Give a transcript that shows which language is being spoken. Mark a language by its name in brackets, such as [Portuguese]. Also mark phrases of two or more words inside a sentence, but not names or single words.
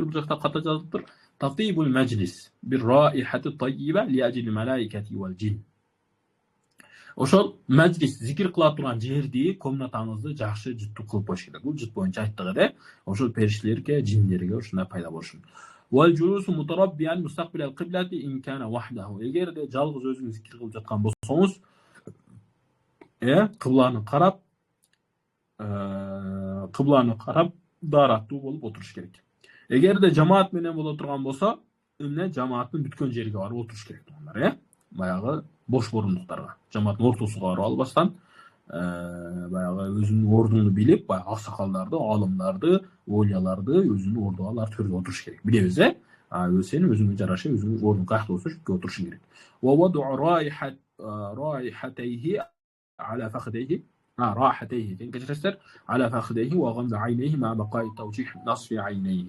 [Kyrgyz] Бул жакта ката жазылыптыр. [Arabic] تطييب المجلس برائحة طيبة لأجل الملائكة والجن. [Kyrgyz] Ошол мәжлис зикир кыла турган жерди, комнатаңызды жакшы жыттуу кылып коюш керек. Бул жыт боюнча айттык эле. Ошол периштелерге, джиндерге ушундай пайда болушун. [Arabic] والجلوس متربعا مستقبل القبلة إن كان وحده. [Kyrgyz] Эгер де жалгыз өзүңүз зикир кылып жаткан болсоңуз, кыбланы карап дараттуу болуп отуруш керек. Эгер де жамаат менен боло турган болсо, эмне жамааттын бүткөн жерге барып отуруш керек туугандар, Баягы бош орундуктарга, жамааттын ортосуга барып албастан, баягы өзүнүн ордуну билип, баягы аксакалдарды, алымдарды, олияларды өзүнүн ордуга алар төрдө отуруш керек. Билебиз, сен өзүңө жараша өзүнүн ордуң каякта болсо шүккө отурушуң керек. [Arabic] ووضع راحتيه على فخذيه راحتيه كجرستر على فخذيه وغمض عينيه مع بقاء توجيه نصف عينيه.